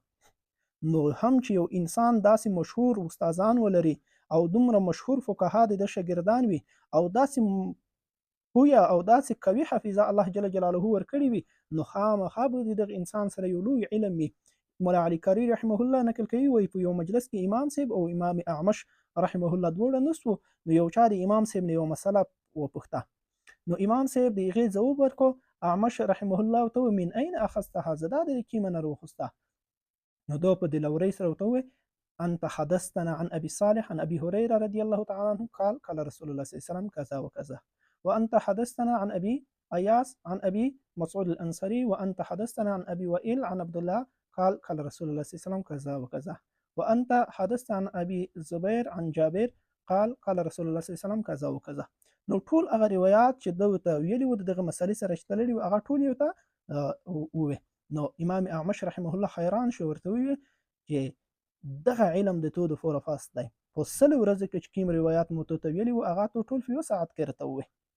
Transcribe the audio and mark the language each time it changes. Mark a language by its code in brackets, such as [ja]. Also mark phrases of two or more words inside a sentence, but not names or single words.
[ps] نو هم چې یو انسان داسې مشهور استادان ولري او دومره مشهور فقها د شاګردان وي او داسې پویه او داسې قوي حافظه [ar] الله جل جلاله [ps] ورکړې وي، نو خامخا به د دغه انسان سره یو لوی علم وي. مولا علی کاری [ar] رحمه الله [ps] نقل کوي، وایي په یو مجلس کې امام صاحب او امام اعمش رحمه الله دواړه نست وو، نو یو چا د امام صاحب نه یو مسله وپوښته، نو امام صاحب د هغې ځواب ورکړو. اعمش [ar] رحمه الله [ps] ورته وویل [ar] من این اخذتها، [ps] زه دا د کومه نه راوخسته؟ نو دا په دلورۍ سره ورته وویل [ar] انت حدثتنا عن ابي صالح عن ابي هريره رضي الله تعالى عنه قال قال رسول الله صلى الله عليه وسلم كذا وكذا، وانت حدثتنا عن ابي اياس عن ابي مسعود الانصاري، وانت حدثتنا عن ابي وائل عن عبد الله قال قال رسول الله صلى الله عليه وسلم كذا وكذا، وانت حدثت عن ابي الزبير عن جابر قال قال رسول الله صلى الله عليه وسلم كذا وكذا. [ps] نو ټول هغه روایات چې دوی ته ویلي وو دغه مسلې سره چې تړلي وو هغه ټول یې ورته وویل. نو امام اعمش [ar] رحمه الله [ps] حیران شو، ورته وویل چې دغه علم د تو د پوره فاست دی، په 100 ورځو کې چې کوم روایات مو ته ویلي وو هغه ټول په 1 ساعت کې راته وویل.